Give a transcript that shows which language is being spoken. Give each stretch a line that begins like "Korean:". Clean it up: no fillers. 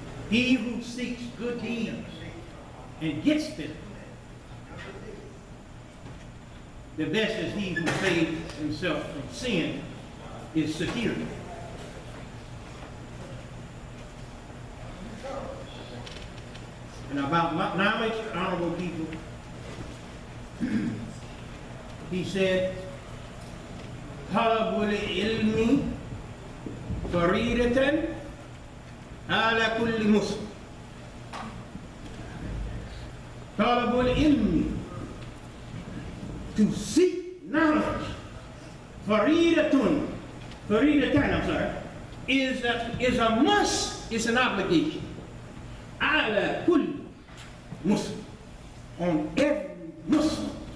English: He who seeks good deeds and gets them, the best is he who saves himself from sin is secure. And about knowledge, honorable people, he said,
Arabic: طلب العلم فريضة على كل مسلم. طلب العلم,
English: to seek knowledge,
Arabic: فريضة,
English: I'm sorry, is a must, it's an obligation.
Arabic: على كل مسلم,
English: on every Muslim.